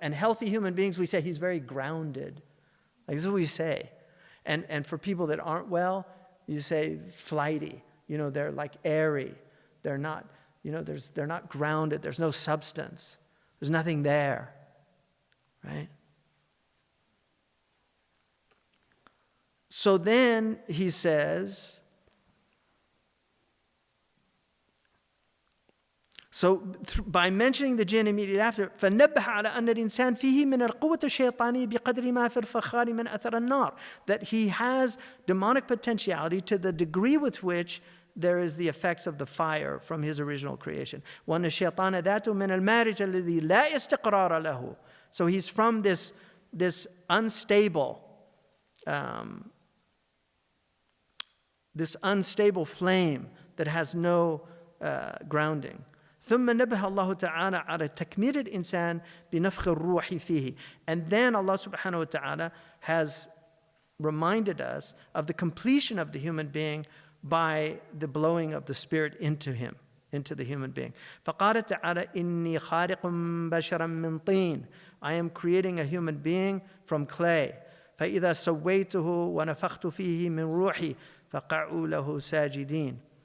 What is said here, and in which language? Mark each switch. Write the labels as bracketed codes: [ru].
[en] And healthy human beings, we say he's very grounded. Like this is what we say. And for people that aren't well, you say flighty. They're like airy. They're not, they're not grounded. There's no substance. There's nothing there, right? So then he says, by mentioning the jinn immediately after, [ar] فَنَبَّهَ عَلَى أَنَّ الْإِنسَانِ فِيهِ مِنَ الْقُوَّةِ الشَّيْطَانِيَّةِ بِقَدْرِ مَا فِي الْفَخَارِ مِنْ أَثَرِ النَّارِ. [en] That he has demonic potentiality to the degree with which there is the effects of the fire from his original creation. [ar] وَأَنَّ الشَّيْطَانَ ذَاتُ مِنَ الْمَارِجِ الَّذِي لَا إِسْتِقْرَارَ لَهُ. [en] So he's from this unstable flame that has no grounding. [ar] ثم نبه الله تعالى على تكميل الإنسان بنفخ الروح فيه. [en] And then Allah subhanahu wa ta'ala has reminded us of the completion of the human being by the blowing of the spirit into him, into the human being. [ar] فقال تعالى إني خالق بشرا من طين. [en] I am creating a human being from clay. [ar] فإذا سويته ونفخت فيه من روحي فقعوا له ساجدين.